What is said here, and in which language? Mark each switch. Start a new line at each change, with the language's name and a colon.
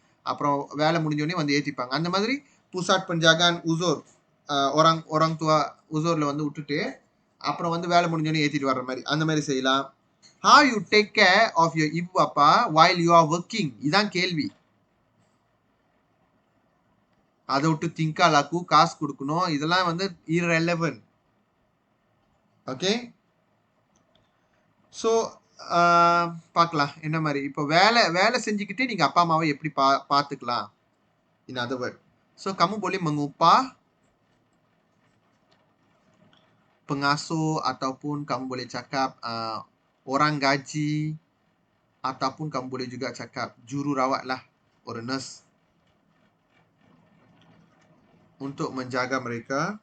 Tamil: அப்புறம் வேலை முடிஞ்சோடனே வந்து ஏத்திப்பாங்க. அந்த மாதிரி புசாட்
Malay: penjagaan uzur orang tua
Tamil: uzurல வந்து விட்டுட்டு அப்புறம் வந்து வேலை முடிஞ்சோடனே ஏத்திட்டு வர்ற மாதிரி அந்த மாதிரி செய்யலாம்.
English: How you take care of your ibu
Tamil: அப்பா
English: while you are working?
Tamil: இதான் கேள்வி. அதை விட்டு திங்கா லாக்கு காசு கொடுக்கணும், இதெல்லாம் வந்து irrelevant. ஓகே, ஸோ பார்க்கலாம் என்ன மாதிரி. இப்போ வேலை செஞ்சுக்கிட்டே நீங்க அப்பா அம்மாவை எப்படி பார்த்துக்கலாம்.
English: In other word,
Malay: so kamu boleh mengupah pengasuh ataupun kamu boleh cakap orang gaji ataupun kamu boleh juga cakap jururawat lah,
English: or nurse,
Malay: untuk menjaga mereka.